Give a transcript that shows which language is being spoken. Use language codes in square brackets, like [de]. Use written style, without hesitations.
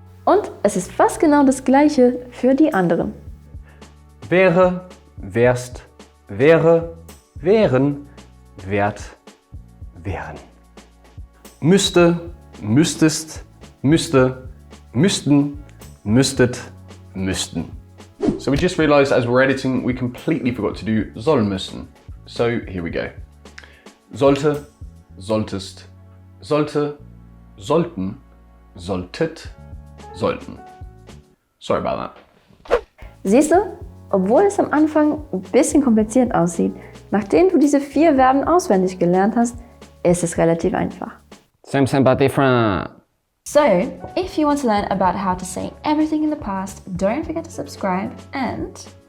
[de] Und es ist fast genau das Gleiche für die anderen. Wäre, wärst, wäre, wären, wärt, wären. Müsste, müsstest, müsste, müssten, müsstet, müssten. [en] So we just realized as we're editing, we completely forgot to do sollen müssen. So here we go. [de] Sollte, solltest, sollte, sollten, solltet, sollten. [en] Sorry about that. [de] Siehst du, obwohl es am Anfang ein bisschen kompliziert aussieht, nachdem du diese 4 Verben auswendig gelernt hast, ist es relativ einfach. [en] Same, but different. So, if you want to learn about how to say everything in the past, don't forget to subscribe and